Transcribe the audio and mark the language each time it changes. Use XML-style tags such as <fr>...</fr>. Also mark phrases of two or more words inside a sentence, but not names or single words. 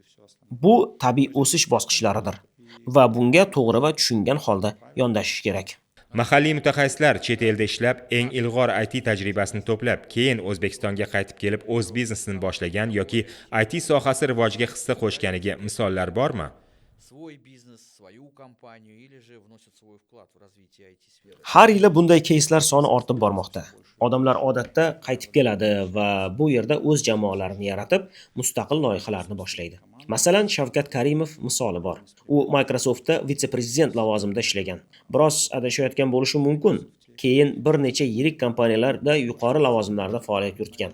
<uz>Bu tabiiy o'sish bosqichlaridir va bunga to'g'ri va tushungan holda yondashish kerak. Mahalliy mutaxassislar chet elda ishlab, eng ilg'or IT tajribasini to'plab, keyin O'zbekistonga qaytib kelib, o'z biznesini boshlagan yoki IT sohasi rivojiga hissa qo'shganiga misollar bormi?</uz> <ru>Свой бизнес, свою компанию или же вносят свой вклад в развитие IT-сферы.</ru> <uz>Har yili bunday keyslar soni ortib bormoqda. Odamlar odatda qaytib keladi va bu yerda o'z jamoalarini yaratib, mustaqil loyihalarni boshlaydi. Masalan, Shavkat Karimov misoli bor. U Microsoftda vitse-prezident lavozimida ishlagan. Biroz adashayotgan bo'lishi mumkin. Keyin bir necha yirik kompaniyalarda yuqori lavozimlarda faoliyat yuritgan.</uz>